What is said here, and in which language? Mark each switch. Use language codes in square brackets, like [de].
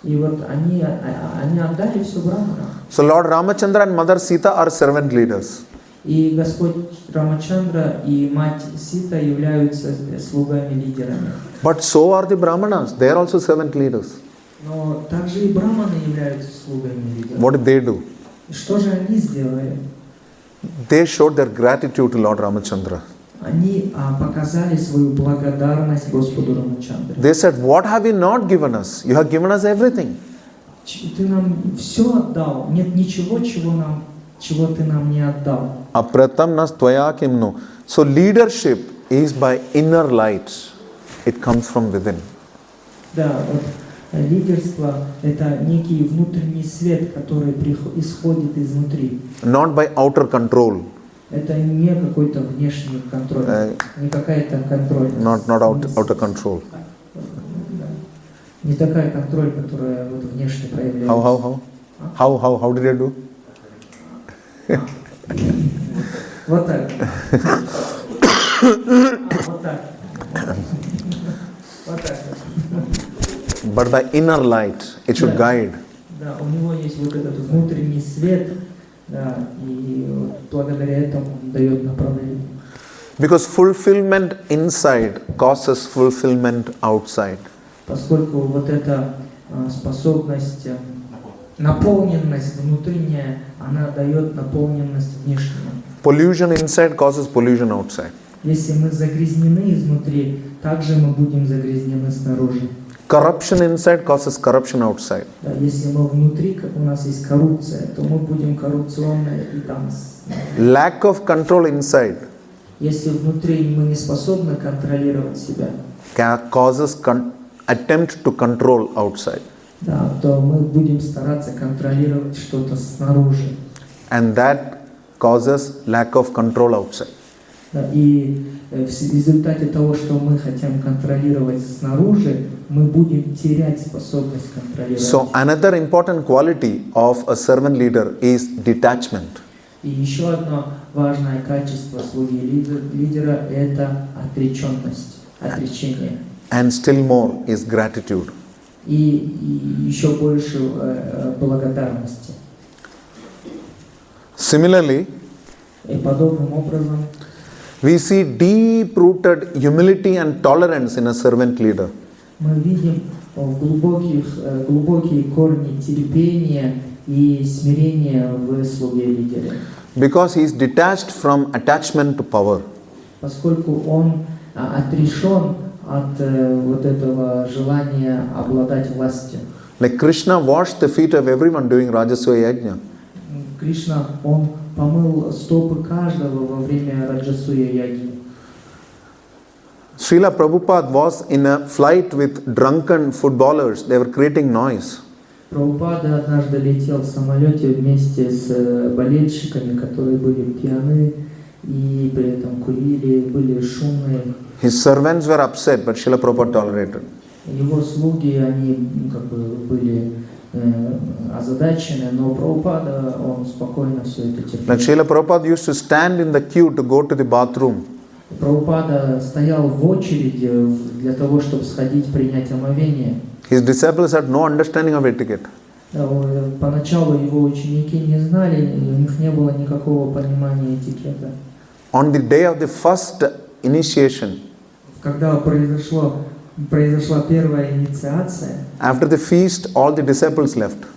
[ru] И вот они отдали все браманам. [en] So Lord Ramachandra and Mother Sita are servant leaders. [ru] И Господь Рамачандра и мать Сита являются слугами-лидерами. [en] But so are the Brahmanas. They are also servant leaders. [ru] Но также и браманы являются слугами-лидерами. [en] What did they do? [ru] И что же они сделали? [en] They showed their gratitude to Lord Ramachandra. [ru] Они показали свою благодарность Господу Рамачандре. [en] They said, what have you not given us? You have given us everything. [ru] Ты нам все отдал. Нет ничего, чего ты нам не отдал. [sa] Apratam nas tvaya kimno. [en] So leadership is by inner light. It comes from within. [ru] Да, вот лидерство – это некий внутренний свет, который исходит изнутри. [en] Not by outer control. [ru] Это не какой-то внешний контроль, не какая-то контроль. [en] Not outer control. [ru] Да. Не такая контроль, которая вот внешне проявляется. [en] How did I do? [ru] Вот так. Вот так. Вот так. [en] But by inner light, it should guide. [ru] Да, у него есть вот этот внутренний свет, да, и вот благодаря этому он дает направление. [en] Because fulfillment inside causes fulfillment outside. [ru] Поскольку вот эта способность, наполненность внутренняя, она дает наполненность внешнюю. [en] Pollution inside causes pollution outside. [ru] Если мы загрязнены изнутри, также мы будем загрязнены снаружи. [en] Corruption inside causes corruption outside. [ru] Да, если мы внутри, как у нас есть коррупция, то мы будем коррупционные и там. [en] Lack of control inside [ru] Если внутри мы не способны контролировать себя, [en] causes attempt to control outside. [ru] да, то мы будем стараться контролировать что-то снаружи. [en] And that causes lack of control outside. [ru] Да, и в результате того, что мы хотим контролировать снаружи, мы будем терять способность контролировать. [en] So another important quality of a servant leader is detachment. [ru] И еще одно важное качество слуги лидера – это отреченность, отречение. [en] And still more is gratitude. [ru] И еще больше благодарности. [en] Similarly, [ru] И подобным образом [en] we see deep-rooted humility and tolerance in a servant leader. [ru] мы видим глубокие корни терпения и смирения в слуге лидера. [en] Because he is detached from attachment to power. [ru] Поскольку он отрешен от вот этого желания обладать властью. [en] Like Krishna washed the feet of everyone during Rajasuya Yajna. [ru] Кришна, он помыл стопы каждого во время Раджасуя яги. [en] Srila Prabhupada was in a flight with drunken footballers. They were creating noise. [ru] Прабхупада однажды летел в самолете вместе с болельщиками, которые были пьяны и при этом курили, были шумные. [en] His servants were upset, but Srila Prabhupada tolerated. [ru] Его слуги, они как бы были озадачены, но Прабхупада, он спокойно все это терпел. [en] Like Srila Prabhupada used to stand in the queue to go to the bathroom. [ru] Прабхупада стоял в очереди для того, чтобы сходить принять омовение. [en] His disciples had no understanding of etiquette. [ru] Да, поначалу его ученики не знали, у них не было никакого понимания этикета. [en] On the day of the first initiation, [ru] Когда произошла первая инициация, [en] after the feast, all the disciples left.